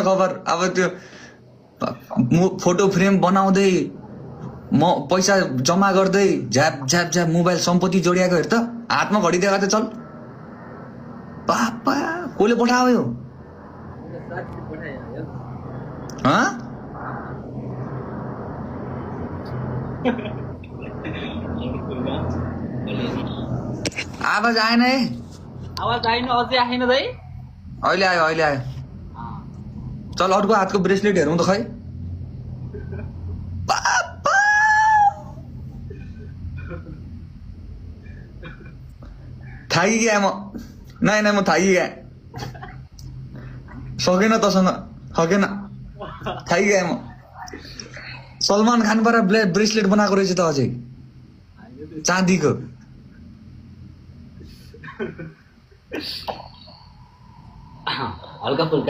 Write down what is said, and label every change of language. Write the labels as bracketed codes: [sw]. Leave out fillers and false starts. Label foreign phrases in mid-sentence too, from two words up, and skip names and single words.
[ne] खबर अब त्यो फोटो फ्रेम बनाउँदै म पैसा जम्मा गर्दै झ्याप झ्याप झ्याप मोबाइल सम्पत्ति जोडिएको हेर त हातमा घडी देखा त चल पापा कसले पठायो यो आवाज आएन है आवाज आएन अझै आएन दाइ अहिले आयो चल अर्को हातको ब्रेसलेट हेरौँ त खै थाकी गया म नहीं म थाकी गया सकेन तसँग सकेन थाकी गया म सलमान खान पारा ब्रेसलेट बनाएको रहेछ त अझै चाँदीको हल्का फुल्का